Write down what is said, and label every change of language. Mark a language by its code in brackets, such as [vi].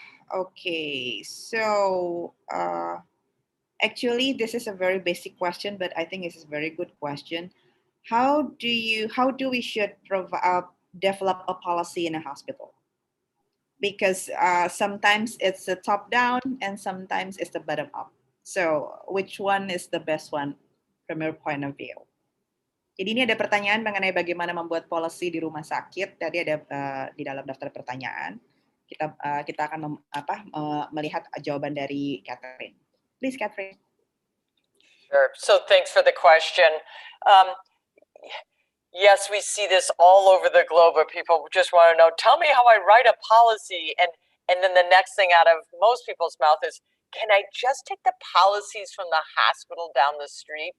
[en] Okay, so actually, this is a very basic question, but I think it's a very good question. How do we should develop a policy in a hospital? Because sometimes it's a top down and sometimes it's the bottom up. So which one is the best one from your point of view? [id] Jadi ini ada pertanyaan mengenai bagaimana membuat policy di rumah sakit. Tadi ada di dalam daftar pertanyaan. Kita akan melihat jawaban dari Catherine. [en] Please, Catherine. Sure. So thanks for the question. Yes, we see this all over the globe where people just want to know, tell me how I write a policy. And then the next thing out of most people's mouth is, can I just take the policies from the hospital down the street?